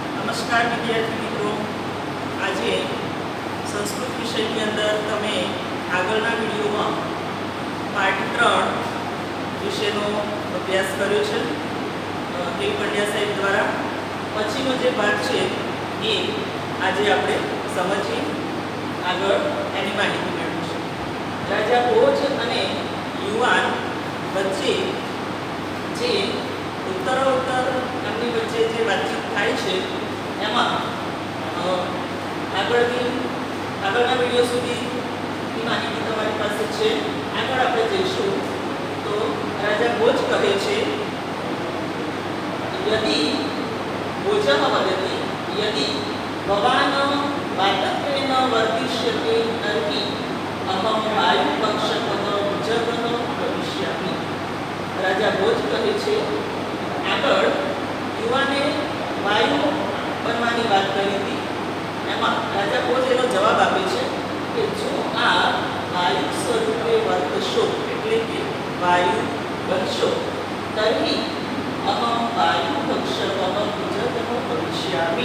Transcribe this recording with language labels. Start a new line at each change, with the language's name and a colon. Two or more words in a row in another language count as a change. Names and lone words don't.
Hindi: नमस्कार विद्यार्थी मित्रों।
Gujarati: આજ સંસ્કૃત વિષય કી અંદર તમે આગળના વિડિયો મેં પાઠ 3 વિષયનો અભ્યાસ કર્યો છે કે પંડ્યા સાહેબ દ્વારા। પછીનો જે ભાગ છે એ આજ આપણે સમજીએ, આગળ એની માહિતી મેળવીશું। રાજા ભોજ અને યુવાન વચ્ચે જે ઉત્તરોત્તર એમની વચ્ચે જે વાતચીત થાય છે એમાં આગળના વિડિયો સુધીની માહિતી તમારી પાસે છે। આગળ આપણે જઈશું તો રાજા ભોજ કહે છે
Sanskrit: यदि भोजः वदति यदि भवान् वातत्वेन वर्तिष्यते तर्हि अहं वायुपक्षकः भुजगः भविष्यामि।
Gujarati: राजा भोज કહે છે આગળ યુવાને વાયુ બનવાની વાત કરી હતી, એમાં રાજા ભોજ એનો જવાબ આપે છે કે જો આ વાયુ સ્વરૂપે વર્તશો એટલે કે વાયુ બનશો
Sanskrit: तर्हि अहम वायु भक्षकः भुजगः भविष्यामि।